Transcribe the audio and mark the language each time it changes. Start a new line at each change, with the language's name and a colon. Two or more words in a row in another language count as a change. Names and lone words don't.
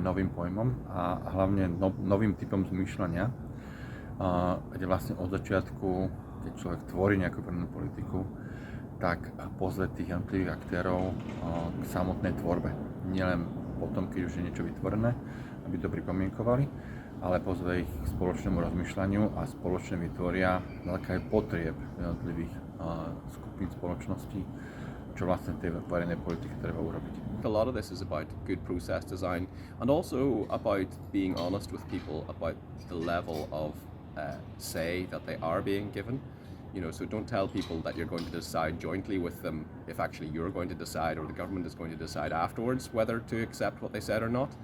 Slovak: novým pojmom a hlavne novým typom zmýšľania, kde vlastne od začiatku, keď človek tvorí nejakú prvnú politiku, tak pozve tých jednotlivých aktérov k samotnej tvorbe. Nielen potom, keď už je niečo vytvorené, aby to pripomienkovali, ale pozve ich k spoločnému rozmýšľaniu a spoločne vytvoria na základe potrieb jednotlivých skupín spoločností, čo vlastne tej verejnej politiky treba urobiť.
English: A lot of this is about good process design and also about being honest with people about the level of say that they are being given. You know, so don't tell people that you're going to decide jointly with them if actually you're going to decide or the government is going to decide afterwards whether to accept what they said or not.